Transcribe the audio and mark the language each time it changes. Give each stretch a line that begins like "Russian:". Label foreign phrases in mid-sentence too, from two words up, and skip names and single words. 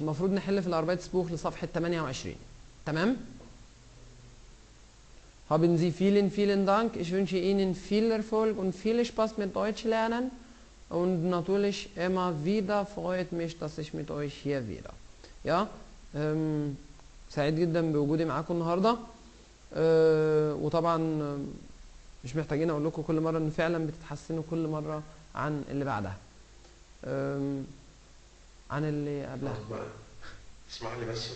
Arabic: المفروض نحل في الاربايتسبوخ لصفحة 28. تمام.
German: Haben Sie vielen Dank. Ich wünsche Ihnen viel Erfolg und viel Spaß mit Deutsch lernen. Und natürlich immer wieder freut mich, dass ich mit euch hier wieder.
Arabic: سعيد جدا بوجودي معاكم النهارده. وطبعا مش محتاجين اقول لكم كل مره ان فعلا بتتحسنوا كل مره عن اللي بعدها. عن اللي قبلها. اسمح لي بس.